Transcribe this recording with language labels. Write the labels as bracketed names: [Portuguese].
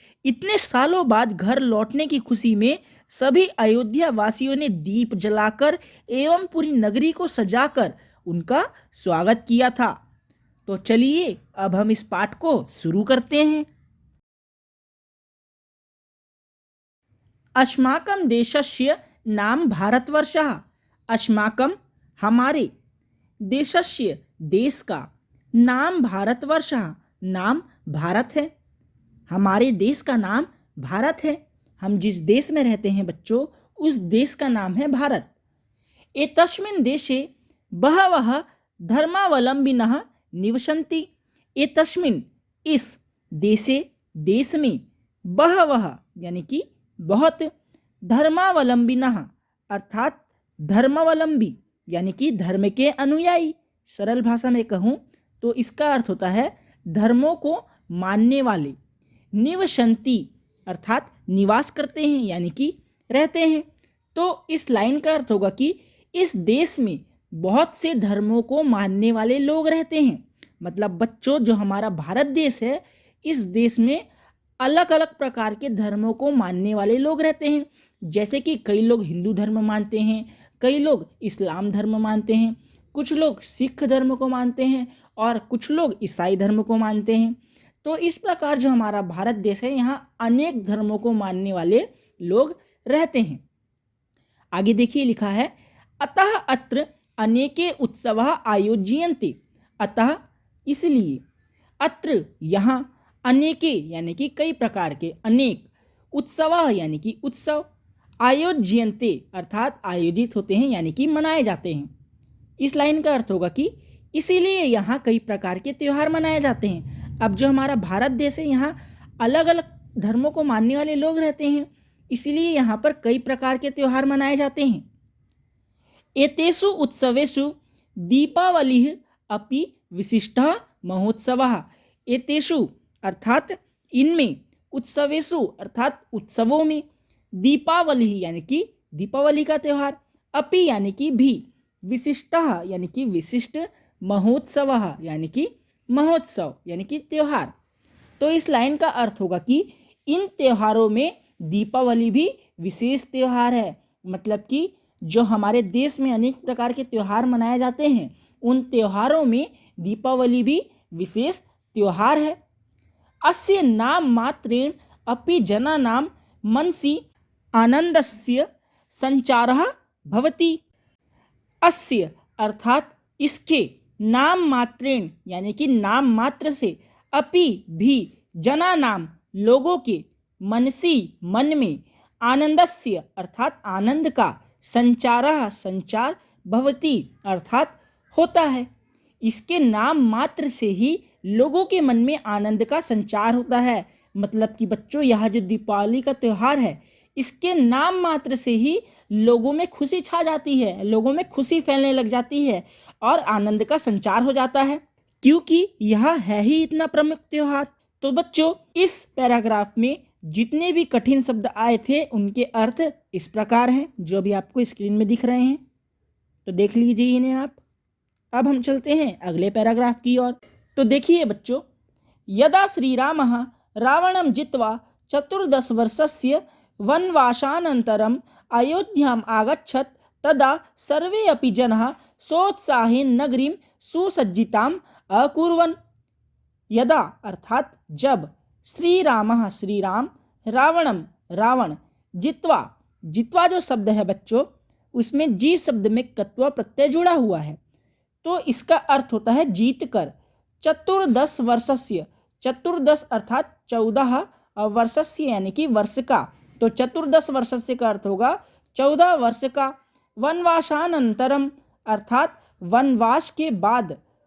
[Hindi] इतने सालों बाद घर लौटने की खुशी में सभी अयोध्या वासियों ने दीप जलाकर एवं पूरी नगरी को सजाकर उनका स्वागत किया था। तो चलिए अब हम इस पाठ को शुरू करते हैं। [Sanskrit] अस्माकं देशस्य नाम भारतवर्षः। [Hindi] अस्माकं हमारे, देशस्य देश का, नाम भारतवर्षः नाम भारत है। हमारे देश का नाम भारत है। हम जिस देश में रहते हैं बच्चों, उस देश का नाम है भारत। [Sanskrit] एतस्मिन् देशे बहवः धर्मावलंबिनः निवसन्ति। [Hindi] एतस्मिन् इस देशे देश में बहवः यानी कि बहुत, धर्मावलंबिनः अर्थात धर्मावलंबी यानी कि धर्म के अनुयायी। सरल भाषा में कहूँ तो इसका अर्थ होता है धर्मों को मानने वाले। निवसन्ति अर्थात निवास करते हैं यानी कि रहते हैं। तो इस लाइन का अर्थ होगा कि इस देश में बहुत से धर्मों को मानने वाले लोग रहते हैं। मतलब बच्चों, जो हमारा भारत देश है, इस देश में अलग अलग प्रकार के धर्मों को मानने वाले लोग रहते हैं। जैसे कि कई लोग हिंदू धर्म मानते हैं, कई लोग इस्लाम धर्म मानते हैं, कुछ लोग सिख धर्म को मानते हैं और कुछ लोग ईसाई धर्म को मानते हैं। तो इस प्रकार जो हमारा भारत देश है, यहाँ अनेक धर्मों को मानने वाले लोग रहते हैं। आगे देखिए लिखा है, [Sanskrit] अतः अत्र अनेके उत्सवाः आयोज्यन्ते। [Hindi] अतः इसलिए, अत्र यहाँ, अनेके यानी कि कई प्रकार के, अनेक, उत्सवाः यानी कि उत्सव, आयोज्यन्ते अर्थात आयोजित होते हैं यानी कि मनाए जाते हैं। इस लाइन का अर्थ होगा कि इसीलिए यहाँ कई प्रकार के त्यौहार मनाए जाते हैं। अब जो हमारा भारत देश है, यहाँ अलग अलग धर्मों को मानने वाले लोग रहते हैं, इसीलिए यहाँ पर कई प्रकार के त्यौहार मनाए जाते हैं। [Sanskrit] एतेषु उत्सवेषु दीपावलिः अपि विशिष्टः महोत्सवः। [Hindi] एतेषु अर्थात इनमें, उत्सवेषु अर्थात उत्सवों में, दीपावली यानी कि दीपावली का त्यौहार, अपि यानी कि भी, विशिष्टः यानी कि विशिष्ट, महोत्सवः यानी कि महोत्सव यानी कि त्यौहार। तो इस लाइन का अर्थ होगा कि इन त्योहारों में दीपावली भी विशेष त्यौहार है। मतलब कि जो हमारे देश में अनेक प्रकार के त्यौहार मनाए जाते हैं, उन त्योहारों में दीपावली भी विशेष त्यौहार है। [Sanskrit] अस्य नाम मात्रेण अपि जनानां मनसि आनंदस्य संचारः भवति। [Hindi] अस्य अर्थात इसके, नाम मात्रेण यानी कि नाम मात्र से, अपि भी, जनानाम लोगों के, मनसी मन में, आनंदस्य अर्थात आनंद का, संचारः संचार, भवति अर्थात होता है। इसके नाम मात्र से ही लोगों के मन में आनंद का संचार होता है। मतलब कि बच्चों, यह जो दीपावली का त्यौहार है, इसके नाम मात्र से ही लोगों में खुशी छा जाती है, लोगों में खुशी फैलने लग जाती है और आनंद का संचार हो जाता है, क्योंकि यह है ही इतना प्रमुख त्यौहार। तो बच्चों, इस पैराग्राफ में जितने भी कठिन शब्द आए थे, उनके अर्थ इस प्रकार हैं, जो भी आपको स्क्रीन में दिख रहे हैं। तो देख लीजिए इन्हें आप। अब हम चलते हैं अगले पैराग्राफ की ओर। तो देखिए बच्चों, [Sanskrit] यदा श्रीरामः रावणं जित्वा 14 वर्षस्य वनवासानन्तरम् अयोध्याम् आगच्छत्, तदा सर्वे अपि जनाः सोत्साहेन नगरीं सुसज्जिताम् अकुर्वन्। [Hindi] यदा अर्थात जब, श्रीरामः श्रीराम, रावणम रावण, जित्वा, जित्वा जो शब्द है बच्चों, उसमें जी शब्द में कत्व प्रत्यय जुड़ा हुआ है, तो इसका अर्थ होता है जीत कर। 14 वर्षस्य, 14 अर्थात 14, और वर्षस्य यानी कि वर्ष का, तो 14 वर्षस्य का अर्थ होगा 14 वर्ष का। वनवासानंतरम अर्थात वनवास के बाद,